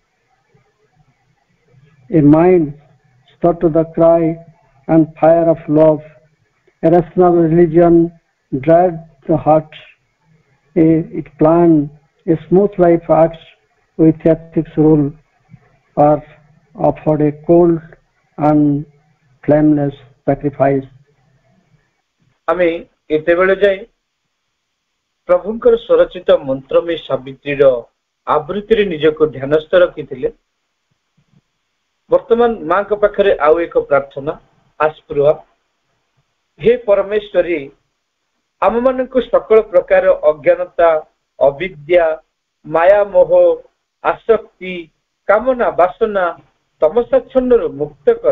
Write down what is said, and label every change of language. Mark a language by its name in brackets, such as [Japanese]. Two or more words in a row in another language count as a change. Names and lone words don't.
[English] a mind stirred to the cry and fire of love, a rational religion dried the heart, it planned a smooth life acts with ethics rule, or offered a cold and flameless sacrifice. [Odia] ଆମେ ଏତେବେଳେ ଯାଏ ପ୍ରଭୁଙ୍କର ସ୍ୱରଚିତ ମନ୍ତ୍ରମୟୀ ସାବିତ୍ରୀର ଆବୃତ୍ତିରେ ନିଜକୁ ଧ୍ୟାନସ୍ଥ ରଖିଥିଲେ। ବର୍ତ୍ତମାନ ମାଙ୍କ ପାଖରେ ଆଉ ଏକ ପ୍ରାର୍ଥନା ଆସ୍ପୃହା। ହେ ପରମେଶ୍ୱରୀ, ଆମମାନଙ୍କୁ ସକଳ ପ୍ରକାର ଅଜ୍ଞାନତା, ଅବିଦ୍ୟା, ମାୟା, ମୋହ, ଆସକ୍ତି, କାମନା, ବାସନା, ତମସାଚ୍ଛନ୍ନରୁ ମୁକ୍ତ କର।